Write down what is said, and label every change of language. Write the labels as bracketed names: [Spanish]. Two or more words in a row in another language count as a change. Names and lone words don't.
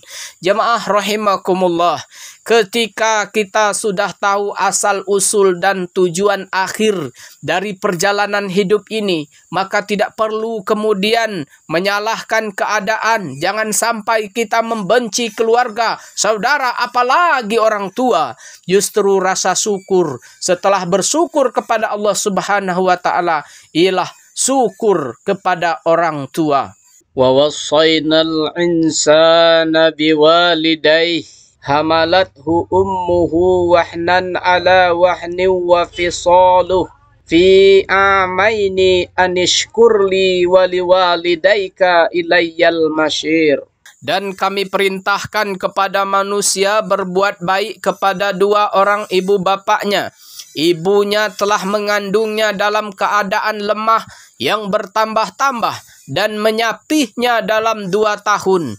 [Indonesian] Jemaah rahimakumullah, ketika kita sudah tahu asal-usul dan tujuan akhir dari perjalanan hidup ini, maka tidak perlu kemudian menyalahkan keadaan. Jangan sampai kita membenci keluarga, saudara, apalagi orang tua. Justru rasa syukur setelah bersyukur kepada Allah [Arabic] سبحانه وتعالى [Indonesian] ialah syukur kepada orang tua. [Arabic] ووصينا الإنسان بوالديه حملته أمه وهنا على وهن وفصاله في عامين أن اشكر لي ولوالديك إلي المصير. [Indonesian] Dan kami perintahkan kepada manusia berbuat baik kepada dua orang ibu bapaknya. Ibunya telah mengandungnya dalam keadaan lemah yang bertambah-tambah dan menyapihnya dalam 2 tahun.